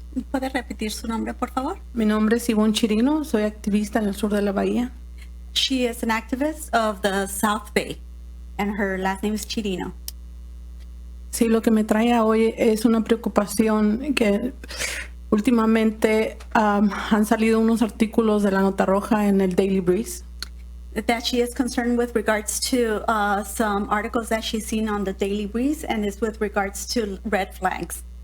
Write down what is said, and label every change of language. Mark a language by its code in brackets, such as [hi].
[es] ¿Puede repetir su nombre, por favor? Mi nombre es Ivonne Chirino, soy activista en el sur de la bahía. [en] She is an activist of the South Bay, and her last name is Chirino. [es] Sí, lo que me trae a hoy es una preocupación que últimamente han salido unos artículos de la Nota Roja en el Daily Breeze. [en] That she is concerned with regards to some articles that she's seen on the Daily Breeze, and is with regards to red flags.